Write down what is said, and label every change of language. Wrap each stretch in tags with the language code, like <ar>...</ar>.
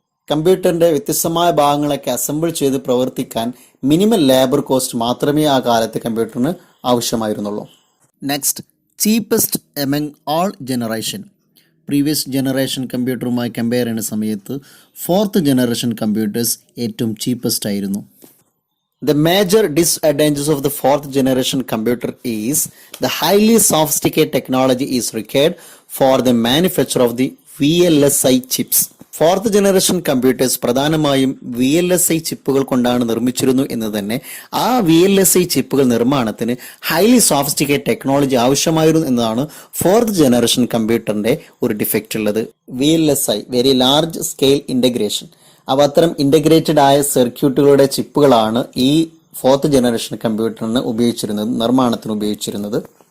<ml>കമ്പ്യൂട്ടറിന്റെ വ്യത്യസ്തമായ ഭാഗങ്ങളൊക്കെ അസംബിൾ ചെയ്ത് പ്രവർത്തിക്കാൻ മിനിമൽ ലേബർ കോസ്റ്റ് മാത്രമേ ആ കാലത്തെ കമ്പ്യൂട്ടറിന് ആവശ്യമായിരുന്നുള്ളൂ.</ml> <en>Next, cheapest among all generation.</en> <ml>Previous generation കമ്പ്യൂട്ടറുമായി compare ചെയ്യുന്ന സമയത്ത് ഫോർത്ത് ജനറേഷൻ കമ്പ്യൂട്ടേഴ്സ് ഏറ്റവും ചീപ്പസ്റ്റ് ആയിരുന്നു.</ml> <en>The major disadvantages of the fourth generation computer is the highly sophisticated technology is required for the manufacture of the VLSI chips.</en> <ml>Fourth generation computers പ്രധാനമായും VLSI ചിപ്പുകൾ കൊണ്ടാണ് നിർമ്മിച്ചിരുന്നു എന്ന് തന്നെ ആ VLSI ചിപ്പുകൾ നിർമ്മാണത്തിന്</ml> <en>highly sophisticate technology</en> <ml>ആവശ്യമായിരുന്നു എന്നതാണ് ഫോർത്ത് ജനറേഷൻ കമ്പ്യൂട്ടറിന്റെ ഒരു ഡിഫക്റ്റ് ഉള്ളത്. VLSI very large scale integration. അപ്പോൾ അത്തരം ഇന്റഗ്രേറ്റഡ് ആയ സർക്യൂട്ടുകളുടെ ചിപ്പുകളാണ് ഈ ഫോർത്ത് ജനറേഷൻ കമ്പ്യൂട്ടറിന് നിർമ്മാണത്തിന് ഉപയോഗിച്ചിരുന്നത്.</ml>